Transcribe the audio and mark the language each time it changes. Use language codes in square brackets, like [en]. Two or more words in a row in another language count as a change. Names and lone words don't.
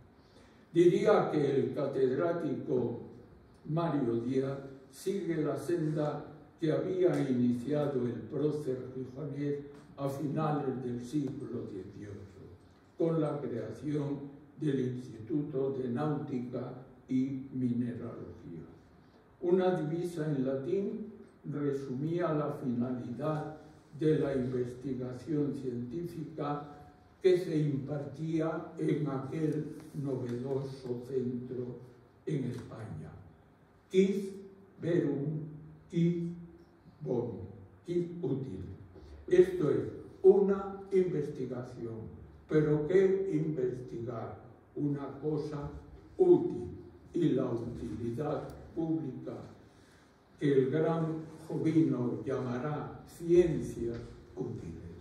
[es] Diría que el catedrático Mario Díaz sigue la senda que había iniciado el prócer gijonés a finales del siglo XVIII, con la creación del Instituto de Náutica y Mineralogía. Una divisa en latín resumía la finalidad de la investigación científica que se impartía en aquel novedoso centro en España. [la] Quid verum, quid bonum, quid útil. [es] Esto es una investigación. ¿Pero qué investigar? Una cosa útil, y la utilidad pública que el gran Jovino llamará ciencias útiles.